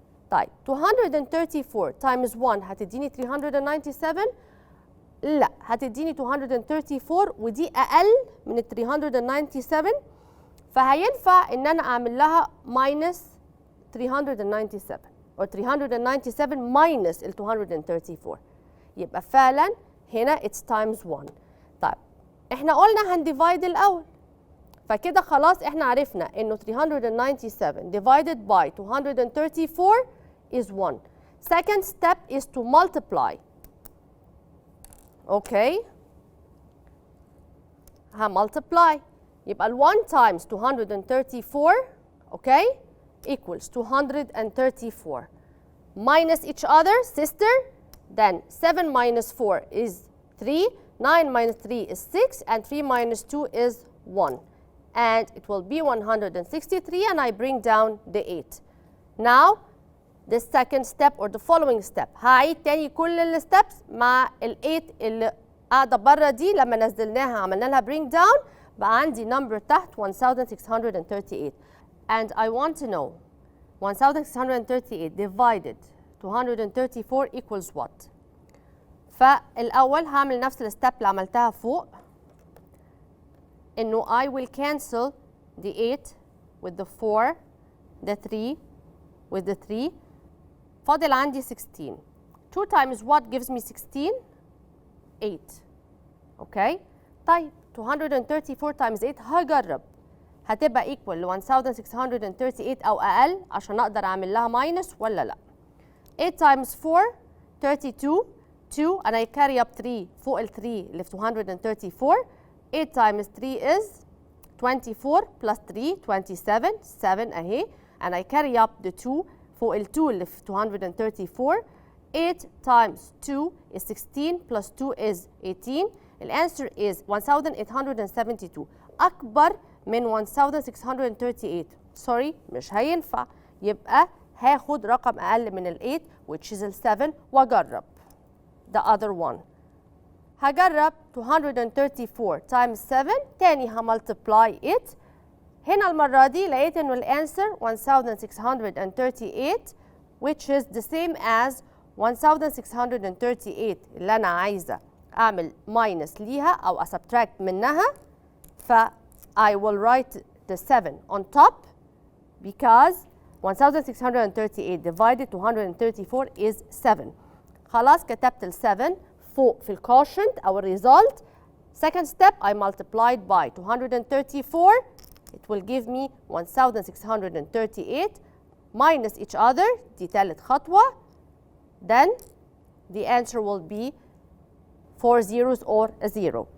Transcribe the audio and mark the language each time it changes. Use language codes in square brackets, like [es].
[ar] طيب 234 times 1 هتديني 397؟ لا، هتديني 234 ودي اقل من ال 397، فهينفع ان انا اعمل لها minus 397 او 397 minus ال 234، يبقى فعلا هنا [en] it's times 1. [ar] طيب احنا قلنا هنديفايد الاول، فكده خلاص احنا عرفنا انه 397 divided by 234 is 1. [en] Second step is to multiply. Okay, multiply، يبقى ال 1 times 234 okay equals 234 minus each other sister, then 7 minus 4 is 3, 9 minus 3 is 6, and 3 minus 2 is 1, and it will be 163, and I bring down the 8. Now the second step or the following step، [ar] هعيد تاني كل الستبس مع ال 8 اللي قاعده بره دي، لما نزلناها عملنا لها bring down بقى عندي number تحت 1638. [en] and I want to know 1638 divided 234 equals what. [ar] فالأول هعمل نفس الستep اللي عملتها فوق، إنه [en] I will cancel the 8 with the 4 the 3 [ar] with the 3، فاضل عندي 16. [en] 2 times what gives me 16؟ 8. [ar] اوكي، طيب 234 times 8 هجرب هتبقى equal ل 1638 أو أقل عشان أقدر أعمل لها minus ولا لأ. [en] 8 times 4 32 2 and I carry up 3 [ar] فوق ال 3 اللي في 234. [en] 8 times 3 is 24 plus 3 27 7 أهي، and I carry up the 2 [ar] فوق ال 2 اللي في 234. [en] 8 times 2 is 16 plus 2 is 18. The answer is 1872 [ar] أكبر من 1638. sorry مش هينفع، يبقى هاخد رقم أقل من ال 8 which is ال 7 وأجرب. [en] the other one هجرب 234 times 7 تاني همultiply it. [ar] هنا المرة دي لقيت إنه الأنسر 1638 [en] which is the same as 1638 [ar] اللي أنا عايزة أعمل minus ليها أو subtract منها، ف [en] I will write the 7 on top because 1638 divided 234 is 7. [ar] خلاص كتبت ال 7 فوق في الquotient أو الريزلت. [en] Second step I multiplied by 234. It will give me 1638 minus each other. [ar] دي تالت خطوة. [en] Then the answer will be 4 zeros or a 0.